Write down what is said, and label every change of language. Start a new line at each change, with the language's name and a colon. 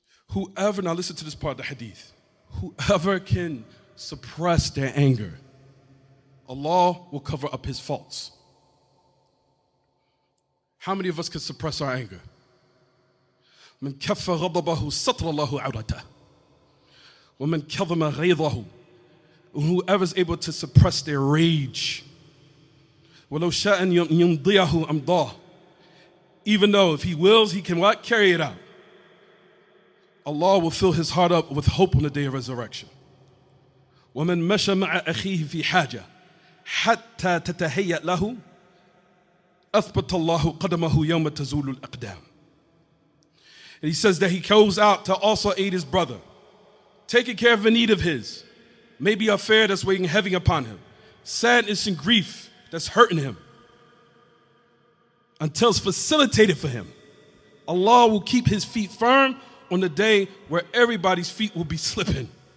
English: Whoever, now listen to this part of the hadith, whoever can suppress their anger, Allah will cover up his faults. How many of us can suppress our anger?
Arabic: من كف غضبه سطر الله عورته ومن كظم غيظه.
English: Whoever's able to suppress their rage,
Arabic: ولو شاء أن يمضيه أمضاه.
English: Even though if he wills, he can what? Carry it out. Allah will fill his heart up with hope on the day of resurrection.
Arabic: ومن مشى مع أخيه في حاجة حتى تتهيأ له أثبت الله قدمه يوم تزول الأقدام.
English: And he says that he goes out to also aid his brother, taking care of a need of his, maybe an affair that's weighing heavy upon him, sadness and grief that's hurting him, until it's facilitated for him. Allah will keep his feet firm on the day where everybody's feet will be slipping.